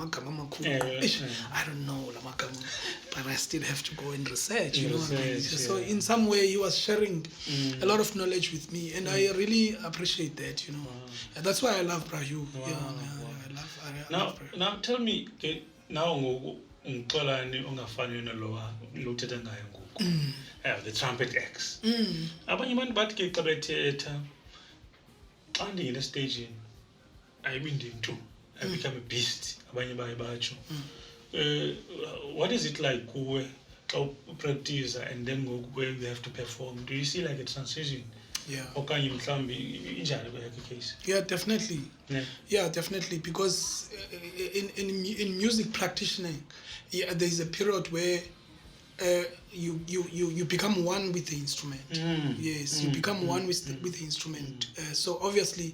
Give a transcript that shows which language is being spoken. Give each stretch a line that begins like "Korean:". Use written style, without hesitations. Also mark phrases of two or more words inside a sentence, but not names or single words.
English: I don't know, but I still have to go and research. You know what I mean? So in some way, he was sharing a lot of knowledge with me, and I really appreciate that. And that's why I love Brahu. I love Brahu. Now tell me,
Xhosa: now Xolani ongafani nalowa luthetha ngayo ngoku.
English: The Trumpet X.
Xhosa: Abanye abantu bathi ke xa bethetha xa ndingena estagini ayibindintu.
English: I become a beast.
Xhosa: Abanye baye batsho.
English: What is it like
Xhosa: kuwe xa upractice
English: and then where you have to perform? Do you see like a transition? Yeah.
Xhosa: Okanye mhlawumbi injani kweyakhe case?
English: Yeah, definitely. Yeah, definitely. Because in music practicing, there's a period where you become one with the instrument. Yes, you become one with the instrument. So obviously,